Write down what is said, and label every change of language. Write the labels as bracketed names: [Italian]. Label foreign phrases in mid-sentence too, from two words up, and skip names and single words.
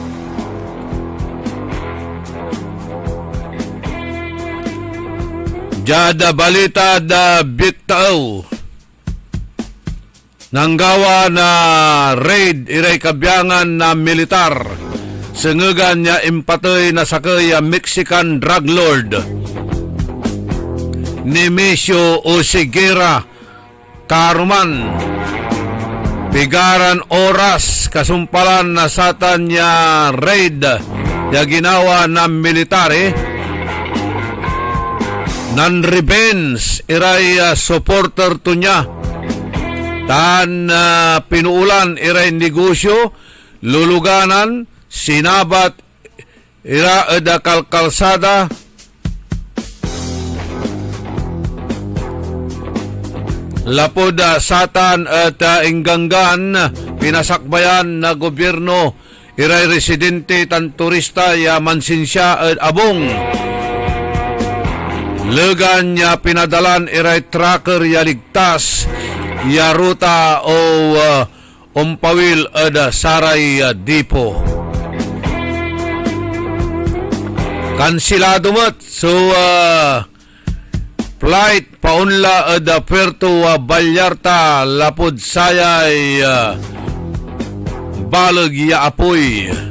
[Pangasinan] Jada balita da bitaw. Nanggawa na raid iray kabyangan na militar. Sengegan niya impatoy na sakay Mexican drug lord. Nemesio Oseguera Karuman, pigaran oras kasumpalan na satan niya raid ya [Filipino] ginawa ng military [Pangasinan] non-revenge iray supporter to niya tan pinuulan iray negosyo luluganan sinabat ira eda kalkalsada Lapod satan at inggangan pinasakbayan na gobyerno iray residente tan turista ya mansinsya at abong. Legan ya pinadalan iray tracker ya ligtas ya ruta o umpawil at saray dipo. Kansilado mat so flight paunla at Puerto Vallarta lapod sayay balag ya apoy.